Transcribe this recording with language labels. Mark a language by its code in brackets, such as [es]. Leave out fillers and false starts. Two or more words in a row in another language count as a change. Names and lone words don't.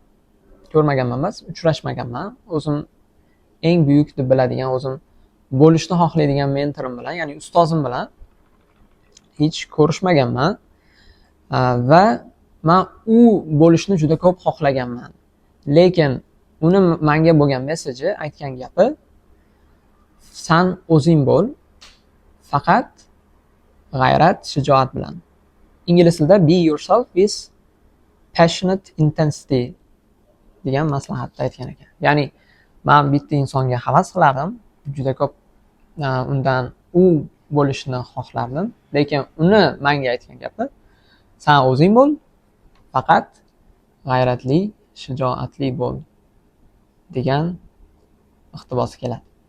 [uz] Ko'rmaganman emas, uchrashmaganman. O'zim eng buyuk deb biladigan o'zim bo'lishni xohlaydigan mentorim bilan, ya'ni ustozim bilan hech ko'rishmaganman va men u bo'lishni juda ko'p xohlaganman. Lekin uni menga bo'lgan meseji, aytgan gapi: "Sen o'zing bo'l, faqat g'ayrat, shijoat bilan." Ingliz tilida [en] "Be yourself with passionate intensity" [uz] degan maslahatni aytgan ekan. Ya'ni men bitta insonga havas qilardim, juda ko'p undan u bo'lishni xohlardim. Lekin uni menga aytgan gapi: "Sen o'zing bo'l, faqat g'ayratli, shijoatli bo'l" degan iqtibosi keladi.